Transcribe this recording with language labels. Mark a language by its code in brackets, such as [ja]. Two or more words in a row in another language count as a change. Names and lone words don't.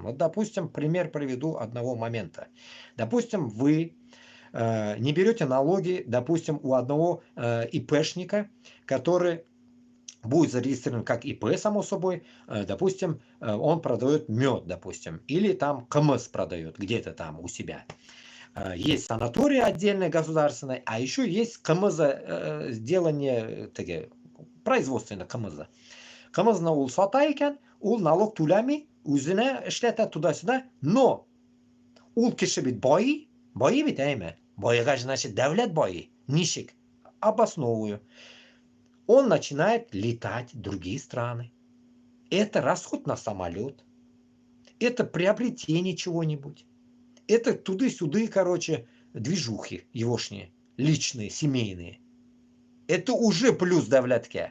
[ru] Вот, допустим, пример приведу одного момента. Допустим, вы не берете налоги, допустим, у одного ИПшника, который будет зарегистрирован как ИП, само собой, допустим, он продает мед, допустим, или там КМС продает где-то там у себя. Есть санаторий отдельный государственный, а еще есть КМЗ, сделание, производственное КМЗ. [tt] КМЗна ул сата икән, ул налог түләми, үзенә эшләтә туда-сюда, но ул кеше бит байый бит, әйме? Байыгач, значит, дәүләт байый. [ru] Ничек? Обосновываю. Он начинает летать в другие страны. Это расход на самолет. Это приобретение чего-нибудь. Это туды-сюды, движухи егошние, личные, семейные. Это уже плюс давлятке.